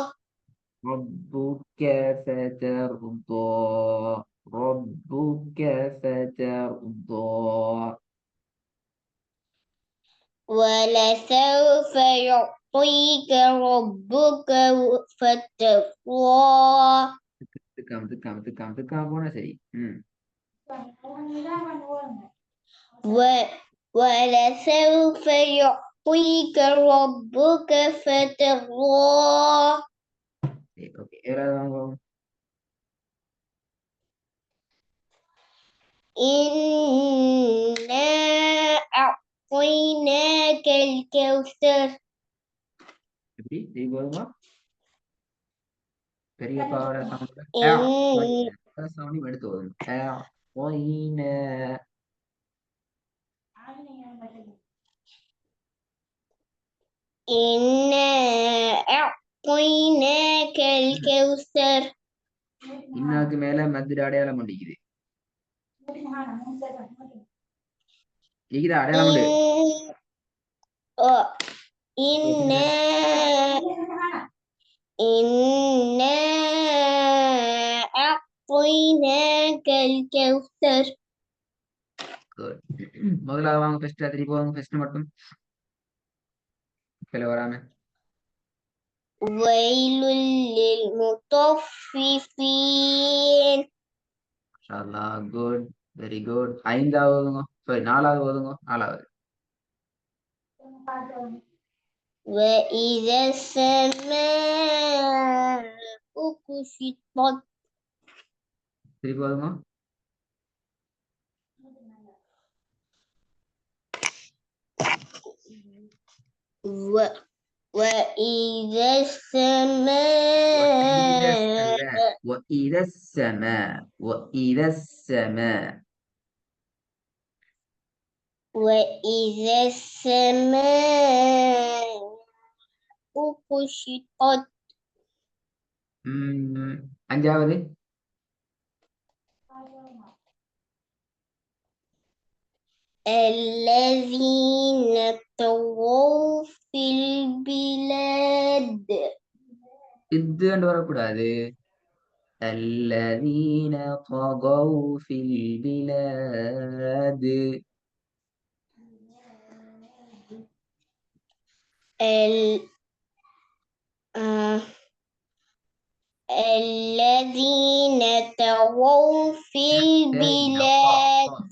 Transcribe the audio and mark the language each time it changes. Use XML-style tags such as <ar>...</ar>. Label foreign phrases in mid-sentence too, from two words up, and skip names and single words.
<ar>ربك فترضى ربك فترضى ولسوف يعطيك ربك فترضى</ar> <ta>تكام போனா சரி</ta> <ar>ولسوف يعطيك ربك فترضى</ar> <ta>ஓகே ஏறாதவங்க</ta> <ar>إنا أعطيناك الكوثر</ar> <ta>எப்படி போதுமா பெரியப்பாவோட சவுண்ட்ல</ta> <ar>إن</ar> <ta>சவுண்ட் எடுத்து வரும் ஒயின</ta> <ar>إنا أعطيناك الكوثر</ar> <ta>இன்னாக்கு மேல மதுரை அடையாளம் பண்ணிக்குது இருக்குதா அடையாளம் உண்டு</ta> <ar>إنا إنا أعطيناك الكوثر</ar> <ta>முதலாவது வாங்க ஃபர்ஸ்ட் திருப்பி வாங்க ஃபர்ஸ்ட் மட்டும் வராம</ta> <ar>ويل للمطففين</ar> <en>good very good</en> <ta>ஐந்தாவது சாரி நாலாவது ஓதுங்க நாலாவது</ta> <ar>وإذا السماء كشطت</ar> <ta>திருப்பி ஓதுங்க</ta> <ar>وإذا السماء وإذا السماء وإذا السماء وإذا السماء كشطت</ar> <ta>அஞ்சாவது</ta> <ar>الذين طغوا في البلاد</ar> <ta>இது வரக்கூடாது</ta> <ar>الذين طغوا في البلاد الذين طغوا في البلاد</ar>